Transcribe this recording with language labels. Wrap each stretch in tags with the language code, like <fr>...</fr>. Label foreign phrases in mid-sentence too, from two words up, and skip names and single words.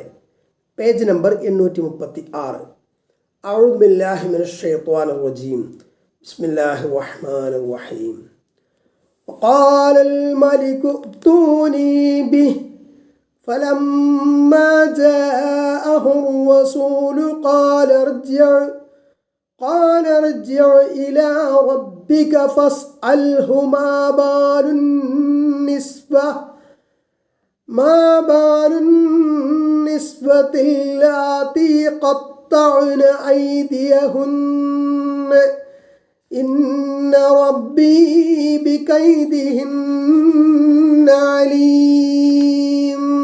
<en>page number</en> <ar>836. أعوذ بالله من الشيطان الرجيم. بسم الله الرحمن الرحيم. وقال الملك ائتوني به فلما جاءه الرسول قال ارجع إلى ربك فاسأله ما بال النسوة اللاتي قطعن أيديهن إن ربي بكيدهن عليم.</ar>